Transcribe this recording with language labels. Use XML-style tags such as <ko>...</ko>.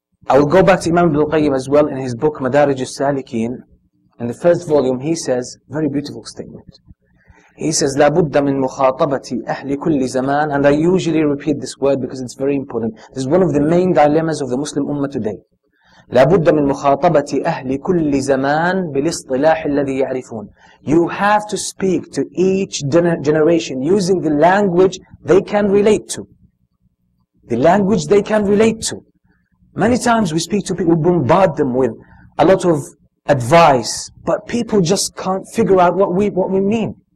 <en>I will go back to Imam Ibn al-Qayyim as well in his book Madarij al-Salikin. In the first volume he says, very beautiful statement. He says,</en> <ar>لا بد من مخاطبة أهل كل زمان,</ar> <en>and I usually repeat this word because it's very important. This is one of the main dilemmas of the Muslim Ummah today.</en> <ar>لا بد من مخاطبة أهل كل زمان بالاصطلاح الذي يعرفون.</ar> <en>You have to speak to each generation using the language they can relate to. The language they can relate to. Many times we speak to people, we bombard them with a lot of advice, but people just can't figure out what we mean.</en>